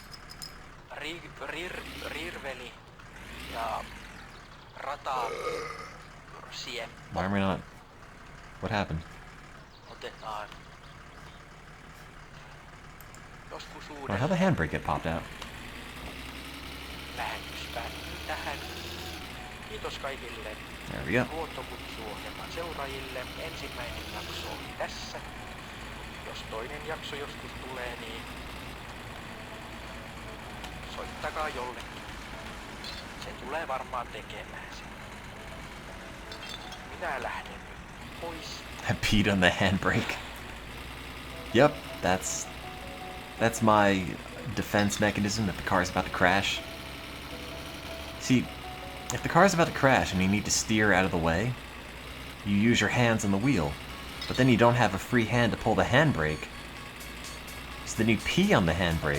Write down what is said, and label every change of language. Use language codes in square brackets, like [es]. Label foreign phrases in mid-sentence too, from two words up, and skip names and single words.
[en] Why am I not? What happened? Oh, how'd the handbrake get popped out? There we go. [fi] Luontokutsuohjelman seuraajille ensimmäinen jakso oli tässä. Jos toinen jakso joskus tulee, niin soittakaa jollekin. Se tulee varmaan tekemään sen. Minä lähden nyt pois. [en] I peed on the handbrake. Yep, that's my defense mechanism if the car's about to crash. See, if the car's about to crash and you need to steer out of the way, you use your hands on the wheel, but then you don't have a free hand to pull the handbrake, so then you pee on the handbrake.